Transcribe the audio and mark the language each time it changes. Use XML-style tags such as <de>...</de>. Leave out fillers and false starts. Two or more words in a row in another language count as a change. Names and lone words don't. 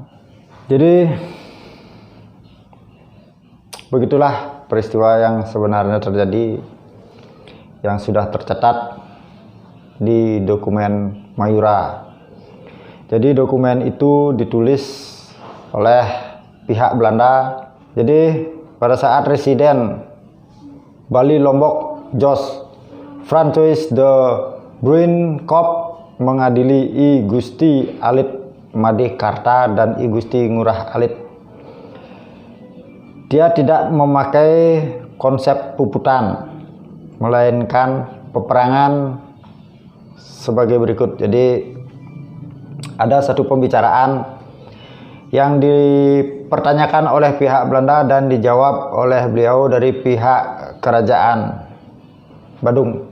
<id>Jadi begitulah peristiwa yang sebenarnya terjadi, yang sudah tercatat di dokumen Mayura. Jadi dokumen itu ditulis oleh pihak Belanda. Jadi pada saat Residen Bali Lombok Jos Francois de Bruin Kop mengadili I Gusti Alit Made Karta dan I Gusti Ngurah Alit, dia tidak memakai konsep puputan, melainkan peperangan sebagai berikut. Jadi ada satu pembicaraan yang dipertanyakan oleh pihak Belanda dan dijawab oleh beliau dari pihak Kerajaan Badung.</id>